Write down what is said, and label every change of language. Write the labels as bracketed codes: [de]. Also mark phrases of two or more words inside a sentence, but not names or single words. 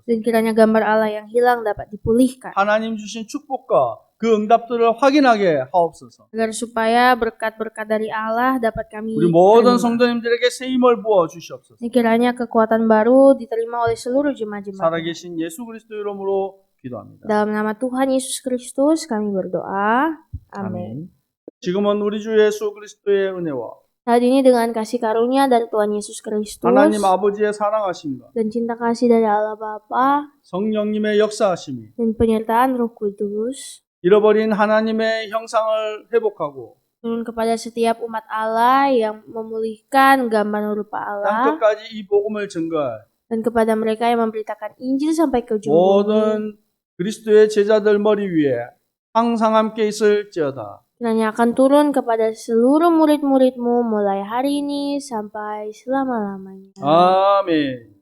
[id] Dan kiranya gambar Allah yang hilang dapat dipulihkan. [ko] 하나님 주신 축복과 그 응답들을 확인하게 하옵소서. [id] Agar supaya berkat-berkat dari Allah dapat kami [ko] 우리 모든 [id] terima. [ko] 성도님들에게 새 힘을 부어 주시옵소서. [id] Ini kiranya kekuatan baru diterima oleh seluruh jemaat-jemaat. [ko] 살아계신 예수 그리스도 이름으로 기도합니다. [id] Dalam nama Tuhan Yesus Kristus kami berdoa. Amin. [ko] 지금은 우리 주 예수 그리스도의 은혜와 [id] Saat ini dengan kasih karunia dari Tuhan Yesus Kristus [ko] 하나님 아버지의 사랑하심과 [id] dan cinta kasih dari Allah Bapa [ko] 성령님의 역사하심이 [id] dan penyertaan Roh Kudus [ko] 잃어버린 하나님의 형상을 회복하고 [id] turun kepada setiap umat Allah yang memulihkan gambar rupa Allah [ko] 땅끝까지 이 복음을 증거할 [id] dan kepada mereka yang memberitakan Injil sampai ke ujung bumi. [ko] 모든 그리스도의 제자들 머리 위에 항상 함께 있을지어다. [id] Kiranya akan turun kepada seluruh murid-muridmu mulai hari ini sampai selama-lamanya. [ko] 아멘.